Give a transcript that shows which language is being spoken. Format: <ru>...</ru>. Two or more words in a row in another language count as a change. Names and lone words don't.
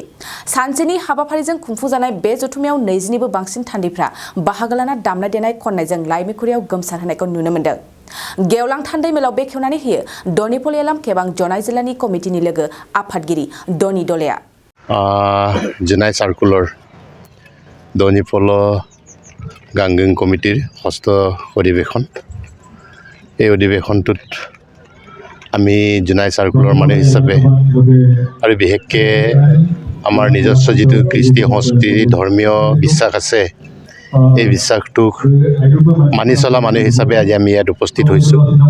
<brx>सानसेनि हाबाफारिजों खुंफुंजानाय बे जथुमायाव 20 निबो बांसिन थान्दैफ्रा बाहागो लाना दामनाय देनाय खननायजों लाइमेकुरियाव गोमसार होनायखौ नुनो मोन्दों। गेवलां थान्दैमेलाव बेखेवनानै होयो दनिपल येलाम केबां जनाय जिल्लानि कमिटिनि लोगो आफादगिरि दनि दलेया। जुनाय सार्कुलर दनिपल गांगों कमिटिर षष्ठ अधिवेशन</brx> <as>এই অধিৱেশনটোত আমি জুনাই সাৰ্কুলৰ মানে হিচাপে আৰু বিশেষকৈ আমাৰ নিজস্ব যিটো কৃষ্টি সংস্কৃতি ধৰ্মীয় বিশ্বাস আছে এই বিশ্বাসটোক মানি চলা মানুহ হিচাপে আজি আমি ইয়াত উপস্থিত হৈছোঁ।</as>